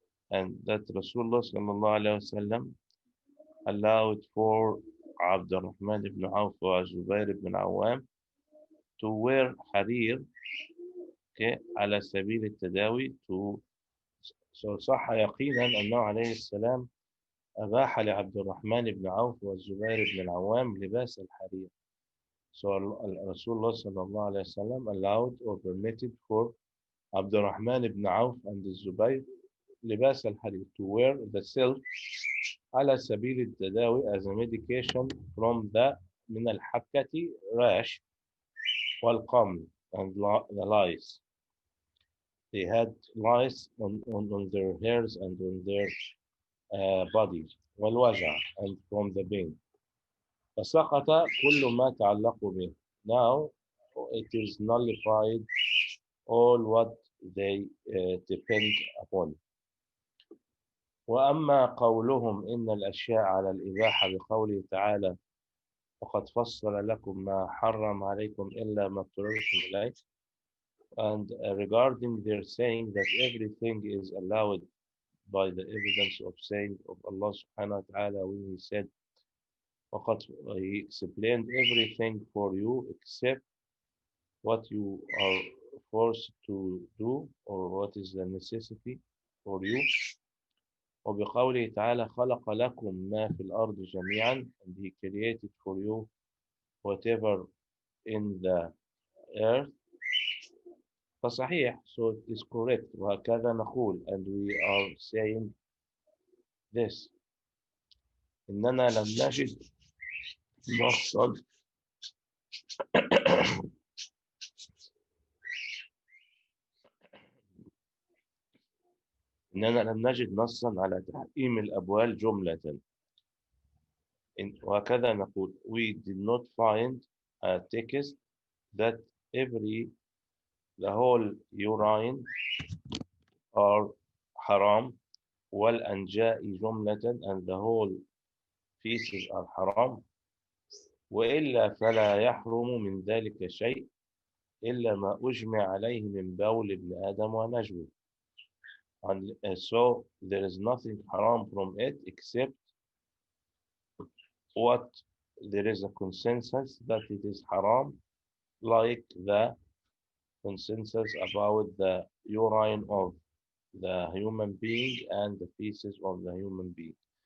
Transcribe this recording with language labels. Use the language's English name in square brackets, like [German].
[English] And that Rasulullah [Arabic] صلى الله عليه وسلم [English] allowed for [Arabic] عبد الرحمن بن عوف وزبير بن العوام [English] to wear [Arabic] حرير, okay, على سبيل التداوي, to so صح يقينا أنه عليه السلام أباح لعبد الرحمن بن عوف والزبير بن العوام لباس الحرير. [English] So Rasulullah sallallahu alayhi wa sallam allowed or permitted for Abdurrahman ibn Auf and Zubayr libas al-harir, to wear the silk [Arabic] على سبيل التداوي, [English] as a medication from the [Arabic] من الحكة, [English] rash, والقمل, and the lice. They had lice on their hairs and on their bodies, [Arabic] والوجع, [English] and from the pain. [Arabic] فسقط كل ما تعلقوا به. [English] Now it is nullified all what they depend upon. [Arabic] وأما قولهم إن الأشياء على الإباحة بقوله تعالى وقد فصل لكم ما حرم عليكم إلا ما اضطررتم إليه, [English] and regarding their saying that everything is allowed by the evidence of saying of Allah subhanahu wa ta'ala when He said, وَقَدْ He explained everything for you except what you are forced to do or what is the necessity for you. [Arabic] وبقوله تعالى خلق لكم ما في الأرض جميعا, [English] and He created for you whatever in the earth. فصحيح, so it is correct. [Arabic] وهكذا نقول, [English] and we are saying this. [Arabic] إننا لم نجد نصا إننا لم نجد نصا على تحريم الأبوال جملة. وهكذا نقول, [English] we did not find a text that the whole urine are haram, [Arabic] والأنجاء جملة, [English] and the whole feces are haram. [Arabic] وإلا فلا يحرم من ذلك شيء إلا ما أجمع عليه من بول ابن آدم ونجوه. [English] And so there is nothing haram from it except what there is a consensus that it is haram, like the consensus about the urine of the human being and the feces of the human being.